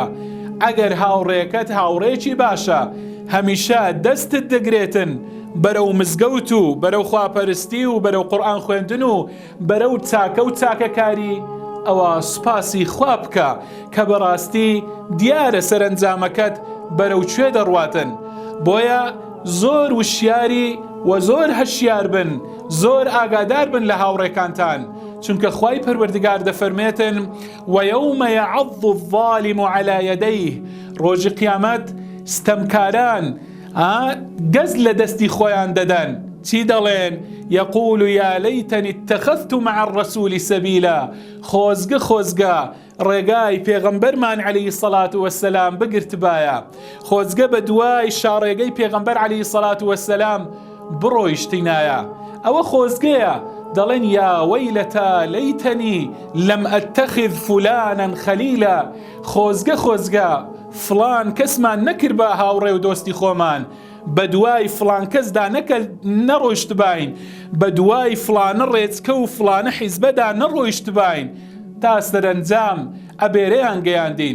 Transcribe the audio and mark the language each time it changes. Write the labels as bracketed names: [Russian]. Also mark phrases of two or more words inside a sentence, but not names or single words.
[Central Kurdish] ئەگەر هاوڕێکەت هاوڕێکی باشە، هەمیشە دەستت دەگرێتن بەرەو مزگەوت و بەرەو خواپەرستی و بەرەو قورئان خوێندن و بەرەو چاکە و چاکەکاری، ئەوە سوپاسی خوا بکە کە بەڕاستی دیارە سەرنجامەکەت بەرەو کوێ دەڕواتن. بۆیە زۆر وشیاری و زۆر هەشیار بن، زۆر ئاگادار بن لە هاوڕێکانتان، چونکە خوای پەروەردگار دەفەرمێتن [Arabic] وَیَوْمَ يَعَضُّ الظَّالِمُ عَلَى يَدَيْهِ، [Central Kurdish] ڕۆژی قیامەت ستەمکاران گەز لە دەستی خۆیان دەدەن، چی دەڵێن؟ [Arabic] يقول يا ليتني اتخذت مع الرسول سبيلا، [Central Kurdish] خۆزگە خۆزگە ڕێگای پێغەمبەرمان [Arabic] عەلەیهی سەڵات وەسەلام [Central Kurdish] بگرتبایە، خۆزگە بە دوای شاڕێگەی پێغەمبەر [Arabic] عەلەیهی سەڵات وەسەلام [Central Kurdish] بڕۆیشتینایە. ئەوە خۆزگەیە، دەڵێن [Arabic] یا وەیلەتە لەیتەنی لەم ئەتەخذ فولانا خەلیلا، [Central Kurdish] خۆزگە خۆزگە فڵان کەسمان نەکرد بە هاوڕێ و دۆستی خۆمان، بە دوای فڵان کەسدا نەڕۆیشت باین، بە دوای فڵانە ڕێچکە و فڵانە حیزبەدا نەڕۆیشت باین، تا سەرنجام ئەبێرەیان گەیاندین.